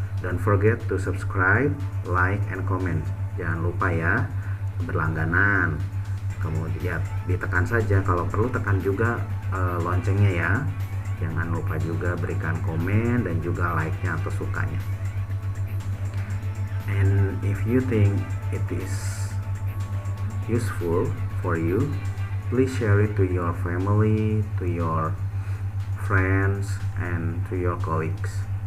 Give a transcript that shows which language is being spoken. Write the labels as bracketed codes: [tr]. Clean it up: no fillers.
[en] Don't forget to subscribe, like, and comment. [id] Jangan lupa ya, berlangganan. Kemudian ditekan saja, kalau perlu tekan juga loncengnya ya. Jangan lupa juga berikan komen dan juga like-nya atau sukanya. [en] And if you think it is useful for you, please share it to your family, to your friends, and to your colleagues.